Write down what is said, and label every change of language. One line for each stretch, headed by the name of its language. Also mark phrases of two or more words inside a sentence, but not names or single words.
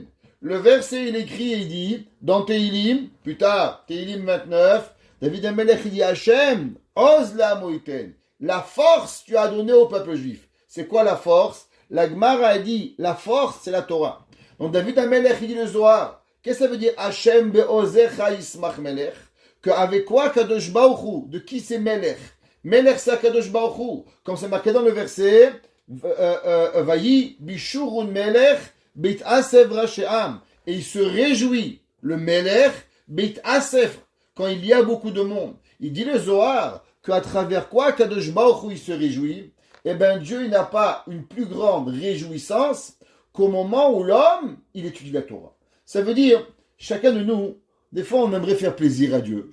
French: Le verset, il écrit et il dit, dans Tehillim, plus tard, Tehillim 29, David Amelech, il dit,
Hebrew: ה', עוז לעמו יתן.
French: La force, tu as donné au peuple juif. C'est quoi la force? La Gemara a dit, la force, c'est la Torah. Donc David Amelech, il dit le Zohar. Qu'est-ce que ça veut dire?
Hebrew: ה' בעזך ישמח מלך.
French: Qu'avec quoi
Hebrew: קדוש ברוך הוא?
French: De qui c'est Melech? Melech c'est
Hebrew: קדוש ברוך הוא.
French: Comme c'est marqué dans le verset,
Hebrew: ויהי בישורון מלך בהתאסף ראשי עם.
French: Et il se réjouit, le
Hebrew: מלך בהתאסף,
French: quand il y a beaucoup de monde. Il dit le Zohar, qu'à travers quoi
Hebrew: קדוש ברוך הוא
French: il se réjouit? Eh bien Dieu il n'a pas une plus grande réjouissance qu'au moment où l'homme, il étudie la Torah. Ça veut dire, chacun de nous, des fois on aimerait faire plaisir à Dieu.